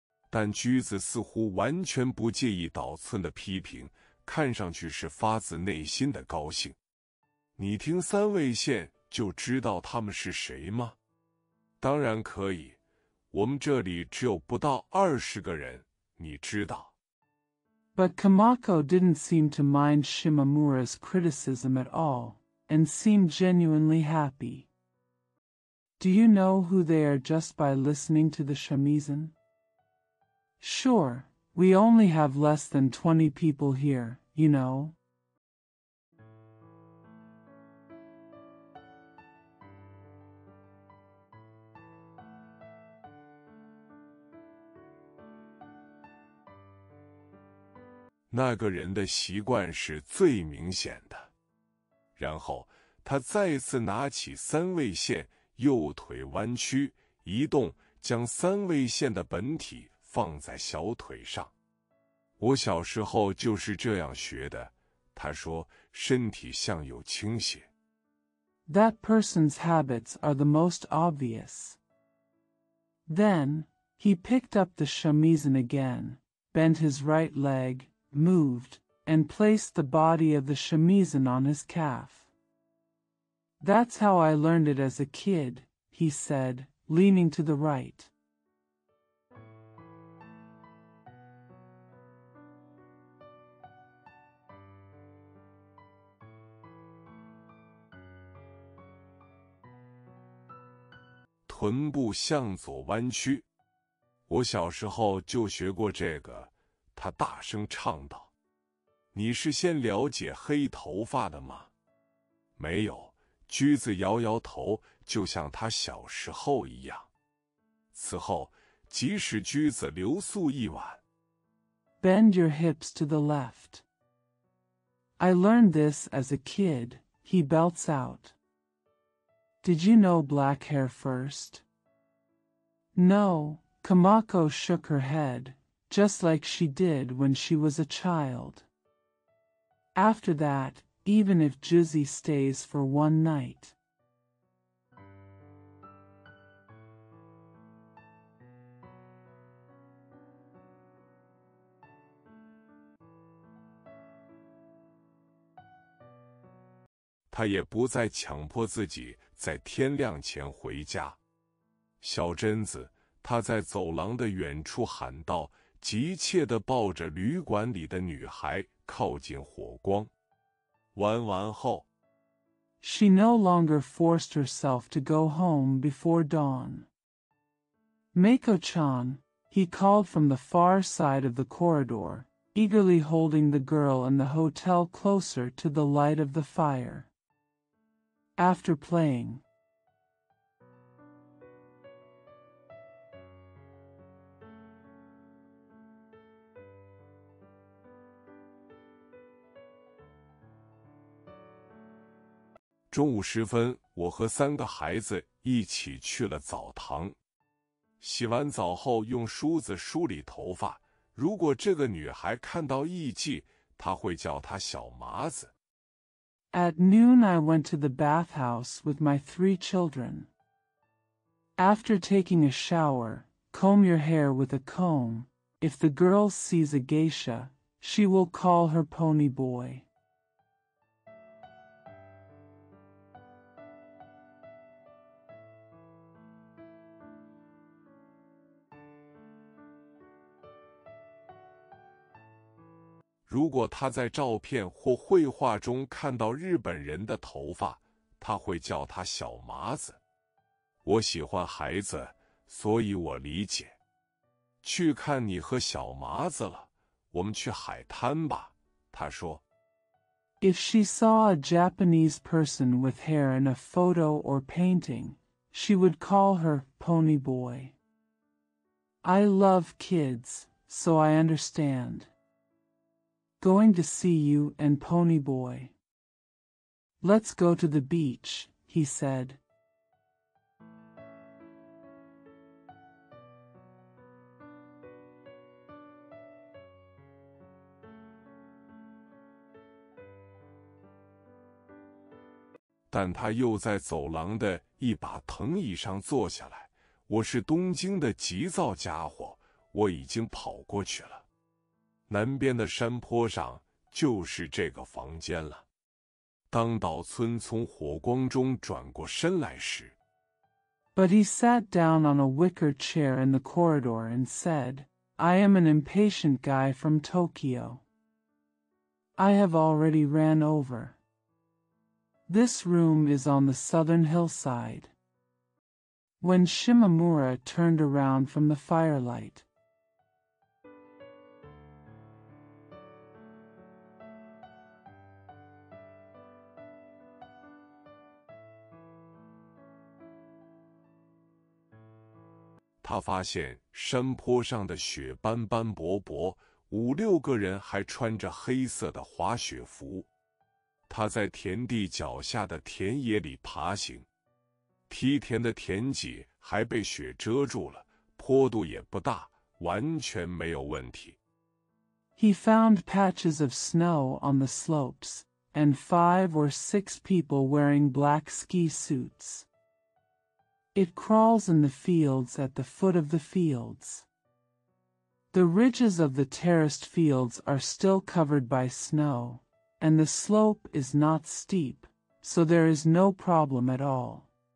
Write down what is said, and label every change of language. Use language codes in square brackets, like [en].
[zh] 但驹子似乎完全不介意岛村的批评，看上去是发自内心的高兴。你听三味线就知道他们是谁吗？当然可以，我们这里只有不到20个人，你知道。 [en] But Kamako didn't seem to mind Shimamura's criticism at all, and seemed genuinely happy. Do you know who they are just by listening to the shamisen? Sure, we only have less than 20 people here, you know. [zh] 那个人的习惯是最明显的。然后他再次拿起三味线，右腿弯曲移动，将三味线的本体放在小腿上。我小时候就是这样学的，他说，身体向右倾斜。 [en] That person's habits are the most obvious. Then, he picked up the shamisen again, bent his right leg, moved, and placed the body of the shamisen on his calf. That's how I learned it as a kid, he said, leaning to the right. [zh] 臀部向左弯曲。我小时候就学过这个，他大声唱道。你是先了解黑头发的吗？没有，驹子摇摇头，就像他小时候一样。此后，即使驹子留宿一晚。 [en] Bend your hips to the left. I learned this as a kid, he belts out. Did you know black hair first? No, Kamako shook her head, just like she did when she was a child. After that, even if Juzi stays for one night. [zh] 他也不再强迫自己在天亮前回家。小贞子，他在走廊的远处喊道，急切地抱着旅馆里的女孩靠近火光。玩完后 [en] She no longer forced herself to go home before dawn. Mako-chan, he called from the far side of the corridor, eagerly holding the girl in the hotel closer to the light of the fire. After playing, [zh] 中午时分，我和3个孩子一起去了澡堂。洗完澡后，用梳子梳理头发。如果这个女孩看到艺妓，她会叫她小麻子。 [en] At noon I went to the bathhouse with my 3 children. After taking a shower, comb your hair with a comb. If the girl sees a geisha, she will call her pony boy. [zh] 如果他在照片或绘画中看到日本人的头发，他会叫他小麻子。我喜欢孩子，所以我理解。去看你和小麻子了，我们去海滩吧，他说。 [en] If she saw a Japanese person with hair in a photo or painting, she would call her pony boy. I love kids, so I understand. Going to see you and Pony Boy. Let's go to the beach, he said. [zh] 但他又在走廊的一把藤椅上坐下来。我是东京的急躁家伙，我已经跑过去了。南边的山坡上就是这个房间了。当岛村从火光中转过身来时 [en] But he sat down on a wicker chair in the corridor and said, I am an impatient guy from Tokyo. I have already ran over. This room is on the southern hillside. When Shimamura turned around from the firelight, [zh] 他发现山坡上的雪斑斑驳驳，5、6个人还穿着黑色的滑雪服。他在田地脚下的田野里爬行，梯田的田脊还被雪遮住了，坡度也不大，完全没有问题。 [en] He found patches of snow on the slopes, and 5 or 6 people wearing black ski suits. It crawls in the fields at the foot of the fields. The ridges of the terraced fields are still covered by snow, and the slope is not steep, so there is no problem at all.